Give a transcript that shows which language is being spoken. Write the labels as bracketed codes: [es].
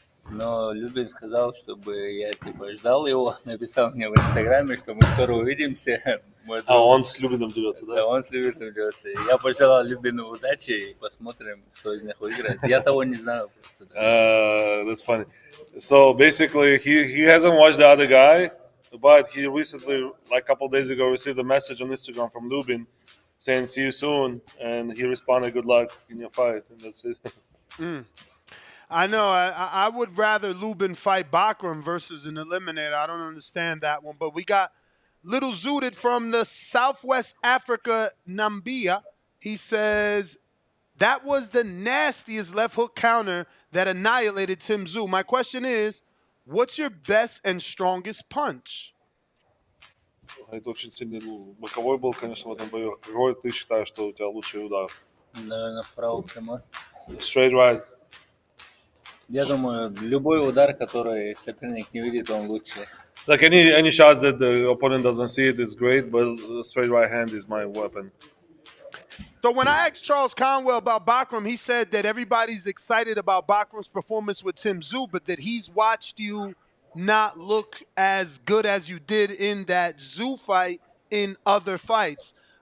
[ru] Но Любин сказал, чтобы я типа ждал его, написал мне в Инстаграме, что мы скоро увидимся. Мой А друг- он с Любиным дерется, Да, он с Любиным дерется. Я пожелал Любину удачи и посмотрим, кто из них выиграет. Я того не знаю просто. Да. [en] That's funny. So basically, he hasn't watched the other guy, but he recently, like a couple days ago, received a message on Instagram from Lubin saying "see you soon," and he responded, "Good luck in your fight," and that's it. I know. I would rather Lubin fight Bakram versus an eliminator. I don't understand that one. But we got Little Zooted from the Southwest Africa, Nambia. He says, that was the nastiest left hook counter that annihilated Tim Tszyu. My question is, what's your best and strongest punch? [ru] Это очень сильный боковой был, конечно, в этом бою. Какой ты считаешь, что у тебя лучший удар? Наверное, вправо прямой. [en] Straight right. [ru] Я думаю, любой удар, который соперник не видит, он лучше. [en] Like any shots that the opponent doesn't see it is great, but straight right hand is my weapon. So when I asked Charles Conwell about Bakram, he said that everybody's excited about Bakram's performance with Tim Tszyu, but that he's watched you not look as good as you did in that Tszyu fight in other fights.